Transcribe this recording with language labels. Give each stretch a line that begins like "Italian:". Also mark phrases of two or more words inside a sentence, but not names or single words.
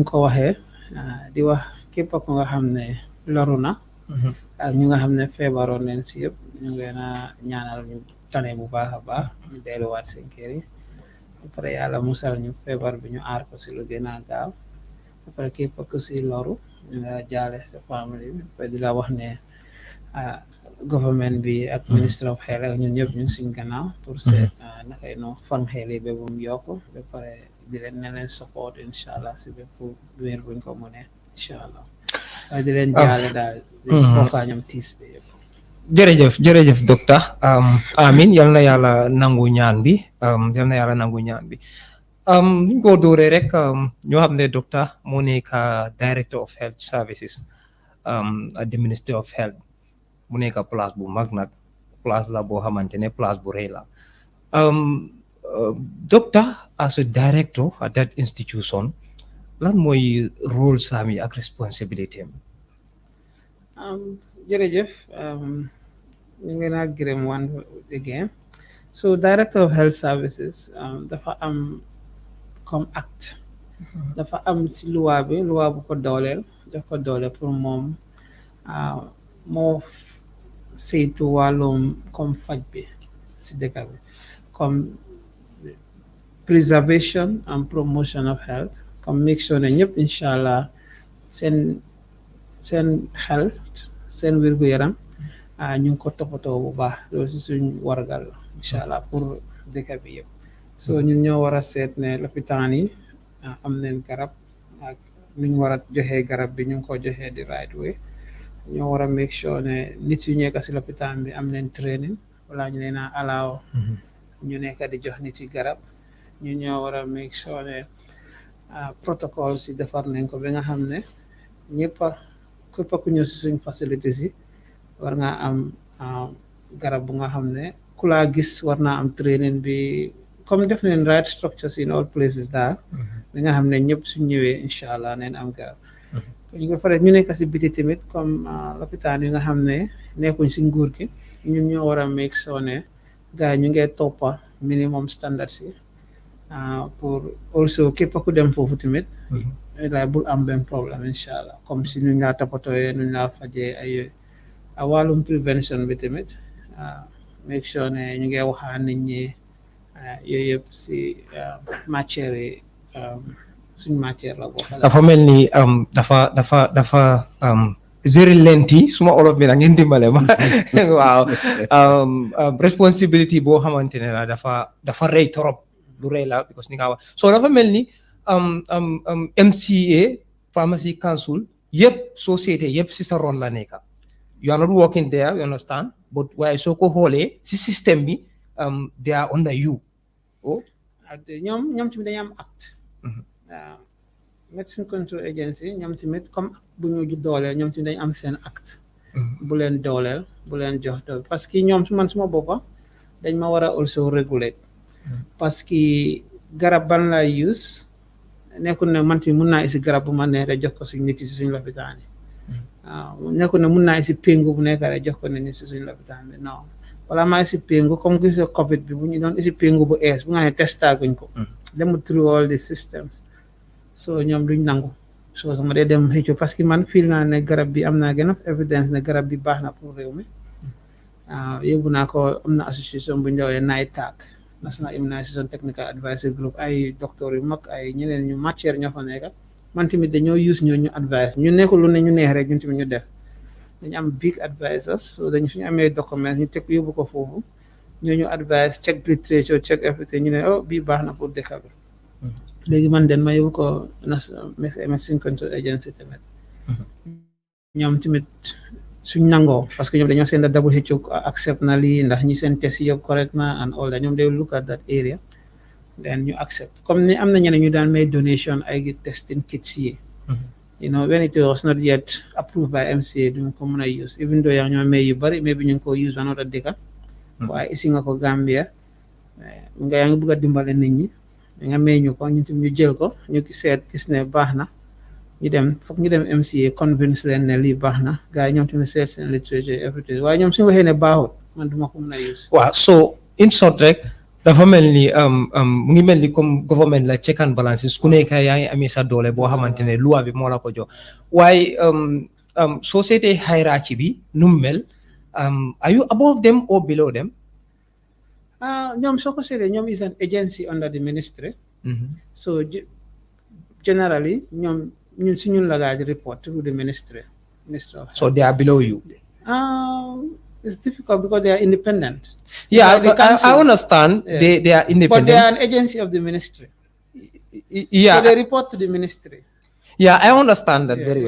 Wolof: ko waxee di wax képp ku nga xam ne loru na ak ñu nga xam ne feebaroon leen si yëpp ñu ngi leen a ñaanal ñu tane bu baax a baax ñu delluwaat seen kër yi après yàlla musal ñu feebar bi ñu aar ko si lu gën a gaaw après képp ku si loru ñu nga jaale sa famille bi après di la wax ne government bi ak
English: ministre of health
Wolof: ak ñun ñëpp ñu ngi suñ gannaaw pour seet nakay no fan xel yi ba bu mu yokk ba pare di leen ne leen support
Arabic: إن شاء الله
Wolof: si bépp wér buñ ko mënee
Arabic: إن شاء الله
Wolof: waaye di leen jaale daal di bokkaa ñoom tiis bi yëpp jërëjëf docteur amin yal na yàlla nangu ñaan bi ñu ko dóoree rek ñoo xam ne docteur moo nekk
English: director of health services at the ministry of health
Wolof: mu nekk place bu mag nag place la boo xamante ne place bu rëy la
English: doctor as a director at that institution
Wolof: lan mooy rôle saam yi ak responsibility am jërëjëf ñu ngi naa gërëm
English: one again so director of health services
Wolof: dafa am comme act dafa am si loi bu ko dooleel daf ko doole pour moom moo saytu wàllum comme faj bi si dëkk bi comme
English: preservation and promotion of health
Wolof: comme
English: make sure
Wolof: ne ñëpp
Arabic: إن شاء الله
Wolof: seen health seen wér-gu-yaram ñu ngi ko toppatoo bu baax loolu si suñ wargal incha allah pour dëkk bi yëpp so ñun ñoo war a seet ne lopitaan yi am nañ garab ak nuñ war a joxee garab bi ñu ngi ko joxee
English: the right way
Wolof: ñoo war a
English: make sure
Wolof: ne nit yu nekk si lopitaan bi am nañ training wala ñu leen a allow ñu nekk di jox nit yi garab ñu ñoo war a
English: make sure
Wolof: ne protocole si defar nañ ko ba nga xam ne ñëpp képp ku ñëw si suñ facilities yi war nga am garab bu nga xam ne ku laa gis war naa am training bi comme def nañ
English: right structures in all places
Wolof: daal bi nga xam ne ñëpp suñ ñëwee
Arabic: إن شاء الله
Wolof: neen am garab ñu ko fare ñu nekk si biti tamit comme lopitaan yi nga xam ne nekkuñ si nguur gi ñun ñoo war a
English: make sure
Wolof: ne gars yi ñu ngee toppa
English: minimum standards
Wolof: yi pour also képp ku dem foofu tamit laay bul am benn problème
Arabic: إن شاء الله
Wolof: comme si nuñ laa toppatooyee nuñ laa fajee ay wàllum prevention bi tamit
English: make sure
Wolof: ne ñu ngi waxaan nit ñi yooyu yëpp si matière yi suñ matière la boo xam dafa mel ni dafa
English: it's very lengthy
Wolof: suma olof bi nag ngeen dimbale ma waaw responsibility boo xamante ne la dafa rëy trop lu rëy la because ni nga wax so dafa mel ni MCA Pharmacy Council yëpp société yëpp si sa ron la nekka
English: you are not working there you understand but
Wolof: waaye soo ko xoolee si système bi
English: they are under you
Wolof: ñoom tamit dañu am acte
English: medicine control agency
Wolof: ñoom tamit comme bu ñu dooleel ñoom tamit dañ am seen acte bu leen dooleel bu leen jox doole
French: parce que
Wolof: ñoom man suma boppa dañ ma war a
English: also regulate
French: parce que
Wolof: garab ban lay use nekkul ne man tamit mun naa isi garab bu ma neex rek jox ko suñ nit yi si suñ lopitaan yi waaw nekkul ne mun naa isi péngu bu nekk rek jox ko nit ñi si suñ lopitaan bi non wala maa isi péngu comme gis covid bi bu ñu doon isi péngu bu ees bu nga ne testaaguñ ko dem
English: through all the systems
Wolof: so ñoom duñ nangu so sama dee dem xëccu
French: parce que
Wolof: man feel naa ne garab bi am naa gën a evidence ne garab bi baax na pour réew mi yóbbu naa ko am na association bu ñu dawee NITAG National Immunization Technical Advisory Group ay docteur yu mag ay ñeneen ñu matière ñoo fa nekk man tamit dañoo use ñu advice ñu nekkul lu ne ñu neex rek ñun tamit ñu def dañu am
English: big advisors
Wolof: so dañu suñu amee document ñu teg yóbbu ko foofu ñooñu
English: advice check literature check everything
Wolof: ñu ne oh bii baax na pour dëkk bi léegi man den ma yóbbu ko medicine control agency tamit ñoom tamit suñ nangoo
French: parce que
Wolof: ñoom dañoo seen da WHO accept na lii ndax ñi seen test yëpp correct na
English: and all that
Wolof: ñoom
English: they look at that area then
Wolof: ñu accept comme ni am na ñeneen ñu daan may donation ay
English: testing kits
Wolof: yi
English: you know when it was not yet approved by MCA
Wolof: duñ ko mën a use even though yaa ñoo may yu bari maybe ñu ngi ko use another dëkka waaye isi nga ko Gambia nga yaa ngi bëgg a dimbale nit ñi nga may ñu ko ñu tam ñu jël ko ñu seet gis ne baax na ñu dem foog ñu dem MCA convince leen ne lii baax na gars yi ñoom tamit seet seen literature everything waaye ñoom suñu waxee ne baaxul man duma ko mën a use waaw
English: so in short
Wolof: rek dafa mel ni mu ngi mel ni comme government la
English: check and balances
Wolof: ku nekk yaa ngi amee sa doole boo xamante ne loi bi moo la ko jox waaye société hierarchy bi nu mu mel
English: are you above them or below them
Wolof: ñoom soo ko seetee ñoom
English: is an agency under the ministry so generally
Wolof: ñoom ñun si ñun la gaa di
English: report to the ministry of health. So they are below you. It's difficult because they are independent. Yeah, I understand. Yeah. They are independent. But they are an agency of the ministry. Yeah. So they report to the ministry. Yeah, I understand that very well.